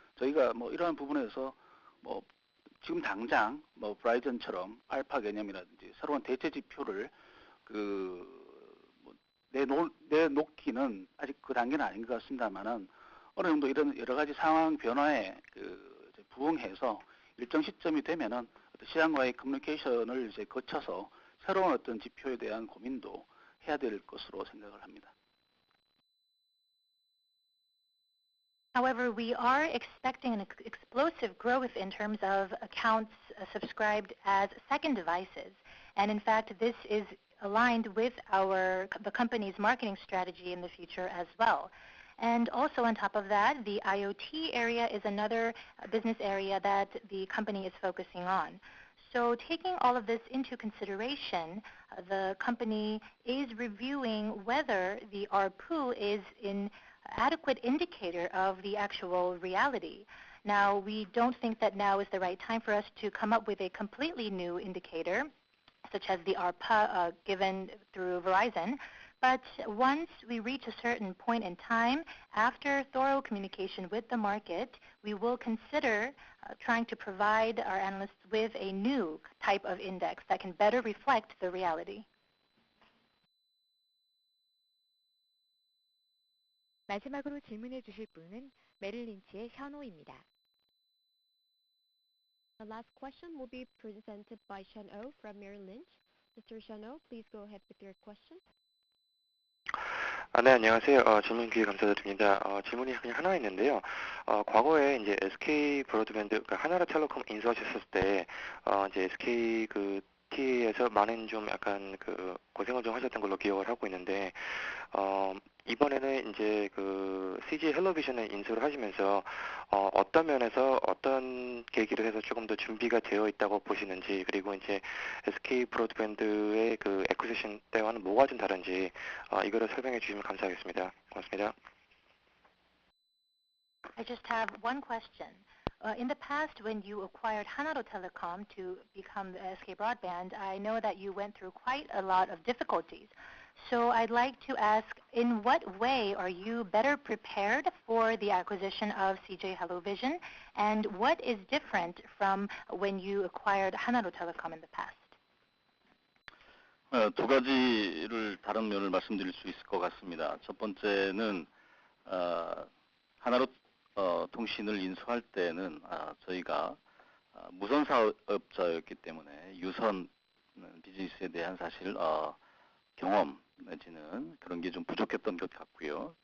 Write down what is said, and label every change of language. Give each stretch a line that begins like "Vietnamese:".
Korean: 저희가 뭐 이러한 부분에서 뭐 지금 당장 뭐 브라이전처럼 알파 개념이라든지 새로운 대체 지표를 내놓기는 아직 그 단계는 아닌 것 같습니다만은 어느 정도 이런 여러 가지 상황 변화에 부응해서 일정 시점이 되면은 시장과의 커뮤니케이션을 이제 거쳐서 새로운 어떤 지표에 대한 고민도 해야 될 것으로 생각을 합니다.
English: However, we are expecting an explosive growth in terms of accounts subscribed as second devices. And in fact, this is aligned with the company's marketing strategy in the future as well. And also on top of that, the IoT area is another business area that the company is focusing on. So taking all of this into consideration, the company is reviewing whether the ARPU is an adequate indicator of the actual reality. Now, we don't think that now is the right time for us to come up with a completely new indicator, such as the ARPA given through Verizon. But once we reach a certain point in time, after thorough communication with the market, we will consider trying to provide our analysts with a new type of index that can better reflect the reality.
Korean: 마지막으로 질문해 주실 분은 메릴 린치의 션호입니다.
English: The last question will be presented by Sean Oh from Merrill Lynch. Mr. Sean Oh, please go ahead with your question.
Korean: 네, 안녕하세요. 질문 기회 감사드립니다. 질문이 그냥 하나 있는데요. 과거에 이제 SK 브로드밴드, 그러니까 하나로텔레콤 인수하셨을 때, 이제 SK T에서 많은 좀 약간 고생을 좀 하셨던 걸로 기억을 하고 있는데, 이번에는 이제 CJ 헬로비전을 인수를 하시면서, 어떤 면에서 어떤 계기를 해서 조금 더 준비가 되어 있다고 보시는지, 그리고 이제 SK 브로드밴드의 애쿠지션 때와는 뭐가 좀 다른지, 이거를 설명해 주시면 감사하겠습니다. 고맙습니다.
English: I just have one question. In the past, when you acquired Hanaro Telecom to become the SK Broadband, I know that you went through quite a lot of difficulties. So I'd like to ask, in what way are you better prepared for the acquisition of CJ Hellovision, and what is different from when you acquired Hanaro Telecom in the past?
Korean: 두 가지를 다른 면을 말씀드릴 수 있을 것 같습니다. 첫 번째는 하나로 통신을 인수할 때는 저희가 무선 사업자였기 때문에 유선 비즈니스에 대한 사실 경험 내지는 그런 게 좀 부족했던 것 같고요.